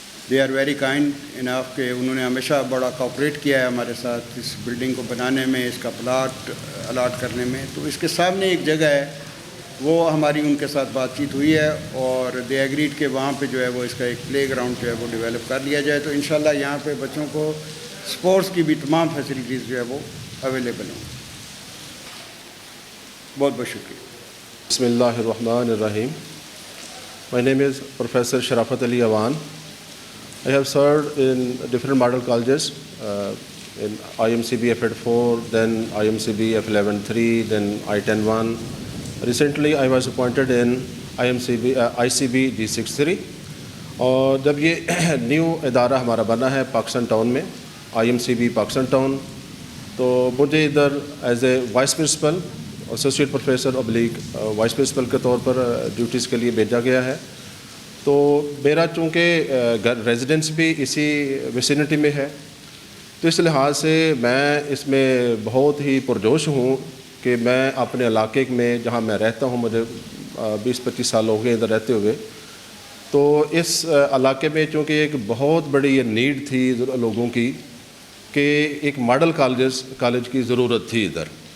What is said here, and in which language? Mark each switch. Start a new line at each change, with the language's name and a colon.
English: they are very kind enough
Urdu: کہ انہوں نے ہمیشہ بڑا کوآپریٹ کیا ہے ہمارے ساتھ اس بلڈنگ کو بنانے میں، اس کا پلاٹ الاٹ کرنے میں۔ تو اس کے سامنے ایک جگہ ہے، وہ ہماری ان کے ساتھ بات چیت ہوئی ہے، اور
English: they agreed
Urdu: کہ وہاں پہ جو ہے وہ اس کا ایک پلے گراؤنڈ جو ہے وہ ڈیولپ کر لیا جائے، تو انشاءاللہ یہاں پہ بچوں کو سپورٹس کی بھی تمام فیسلٹیز جو ہے وہ اویلیبل ہوں۔ بہت بہت شکریہ۔
Arabic: Bismillahirrahmanirrahim.
English: My name is Professor Sharafat Ali Awan. I have served in different model colleges, in IMCB F84, then IMCB F11-3, then I-10-1. Recently, I was appointed in ICB G63.
Urdu: اور جب یہ new ادارہ ہمارا بنا ہے Pakistan town میں IMCB Pakistan town, تو مجھے ادھر
English: as a vice principal
Urdu: associate professor ابلیغ vice principal کے طور پر ڈیوٹیز کے لیے بھیجا گیا ہے. تو میرا چونکہ ریزیڈنس بھی اسی ویسینٹی میں ہے، تو اس لحاظ سے میں اس میں بہت ہی پرجوش ہوں کہ میں اپنے علاقے میں جہاں میں رہتا ہوں، مجھے 20-25 سال ہو گئے ادھر رہتے ہوئے، تو اس علاقے میں چونکہ ایک بہت بڑی یہ نیڈ تھی لوگوں کی کہ ایک ماڈل کالج کی ضرورت تھی ادھر.